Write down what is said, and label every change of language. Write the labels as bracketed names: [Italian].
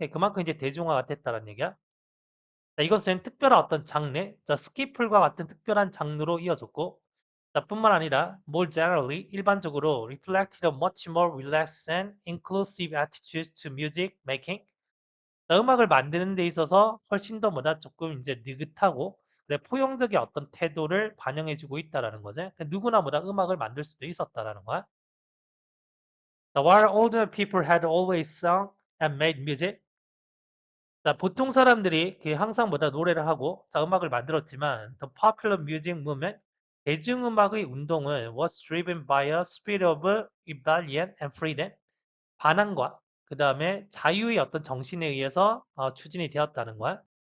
[Korean] 그만큼 이제 대중화가 됐다는 얘기야. 자, 이것은 특별한 어떤 장르, 자, 스키플과 같은 특별한 장르로 이어졌고, 자, 뿐만 아니라 [English] more generally [Korean] 일반적으로 [English] reflected a much more relaxed and inclusive attitude to music making. [Korean] 자, 음악을 만드는 데 있어서 훨씬 더 뭐다 조금 이제 느긋하고 그래 포용적인 어떤 태도를 반영해주고 있다라는 거지. 누구나 뭐다 음악을 만들 수도 있었다라는 거야. [English] 자, while older people had always sung and made music. [Korean] 자, 보통 사람들이 그 항상 뭐다 노래를 하고 자, 음악을 만들었지만 [English] the popular music movement, [Korean] 대중음악의 운동은 [English] was driven by a spirit of rebellion and freedom, [Korean] 반항과 그 다음에 자유의 어떤 정신에 의해서 추진이 되었다는 거야.